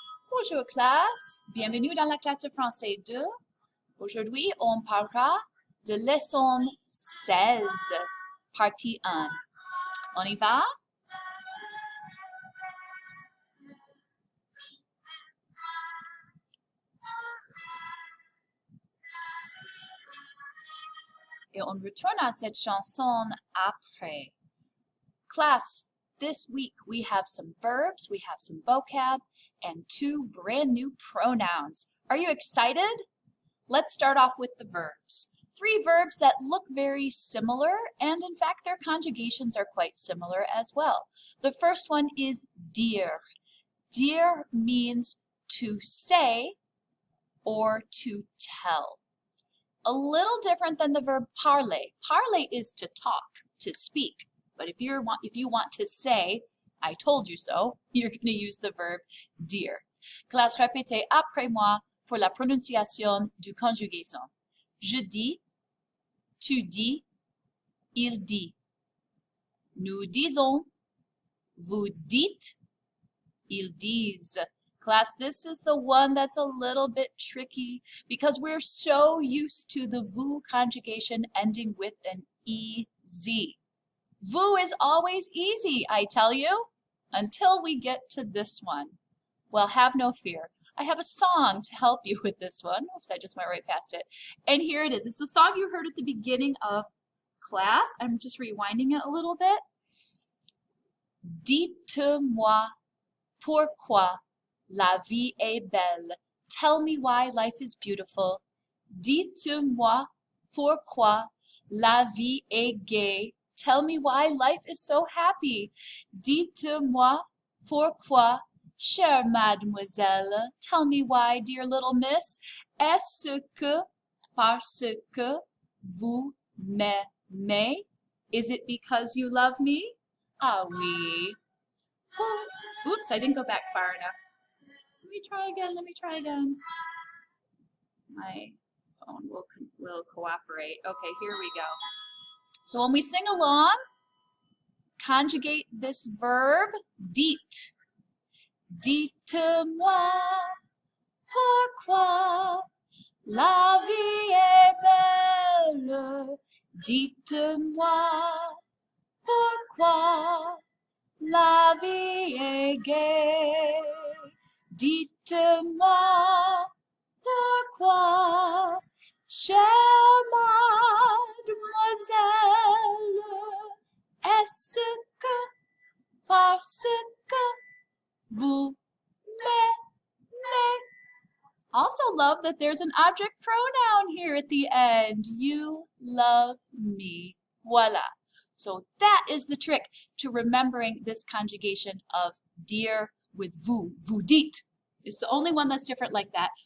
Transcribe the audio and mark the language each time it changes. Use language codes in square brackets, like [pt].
[fr] Bonjour classe, bienvenue dans la classe de français 2. Aujourd'hui, on parlera de leçon 16, partie 1. On y va? Et on retourne à cette chanson après. [en] Class, this week we have some verbs, we have some vocab, and 2 brand new pronouns. Are you excited? Let's start off with the verbs. 3 verbs that look very similar, and in fact their conjugations are quite similar as well. The first one is dire. Dire means to say or to tell. A little different than the verb parler. Parler is to talk, to speak. But if you want to say, I told you so, you're going to use the verb dire. [fr] Classe, répétez après moi pour la prononciation du conjugaison. Je dis, tu dis, il dit. Nous disons, vous dites, ils disent. [en] Class, this is the one that's a little bit tricky because we're so used to the vous conjugation ending with an EZ. Vous is always easy, I tell you, until we get to this one. Well, have no fear. I have a song to help you with this one. Oops, I just went right past it. And here it is. It's the song you heard at the beginning of class. I'm just rewinding it a little bit. [fr] Dites-moi pourquoi la vie est belle. [en] Tell me why life is beautiful. [fr] Dites-moi pourquoi la vie est gaie. [en] Tell me why life is so happy. [fr] Dites-moi pourquoi, chère mademoiselle. [en] Tell me why, dear little miss. [fr] Est-ce que parce que vous m'aimez? [en] Is it because you love me? [fr] Ah oui. [en] Oh, oops, I didn't go back far enough. Let me try again. My phone will cooperate. Okay, here we go. So when we sing along, conjugate this verb, dites. [fr] Dites-moi pourquoi la vie est belle. Dites-moi pourquoi la vie est gaie. Dites-moi pourquoi, chère mademoiselle, est-ce que parce que vous m'aimez? [en] Also love that there's an object pronoun here at the end. You love me. Voila. So that is the trick to remembering this conjugation of dire with vous. Vous dites. It's the only one that's different like that.